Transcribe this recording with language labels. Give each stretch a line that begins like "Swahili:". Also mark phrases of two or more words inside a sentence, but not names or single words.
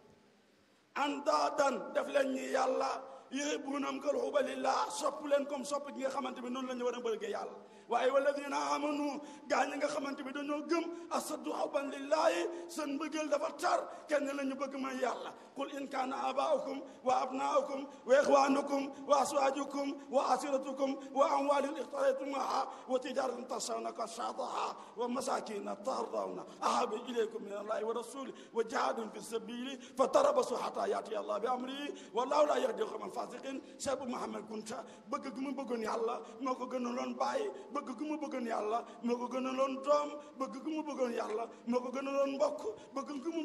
Wolof: andaadan def leen ñi yàlla
Arabic: يحبونهم كحب الله
Wolof: sopp leen comme sopp gi nga xamante bi noonu la ñu war a bëggee yàlla waaye walladina amanu gaa ñi nga xamante bi dañoo gëm
Arabic: أشد حبا لله
Wolof: seen mbëggeel dafa tar kenn la ñu bëgg mooy yàlla
Arabic: قل إن كان آباؤكم وأبناؤكم وإخوانكم وأزواجكم وعشيرتكم وأموال اقترفتموها وتجارة تخشون كسادها ومساكن ترضونها أحب إليكم من الله ورسوله وجهاد في سبيله فتربصوا حتى يأتي الله بأمره والله لا يهدي القوم الفاسقين
Wolof: Cheikh Abou Mouhamadul Kunta bëgg gi mu bëggoon yàlla moo ko gënaloon bàyyi bëgg gi mu bëggoon yàlla moo ko gënaloon doom bëgg gi mu bëggoon yàlla moo ko gënaloon mbokk bëgg gi mu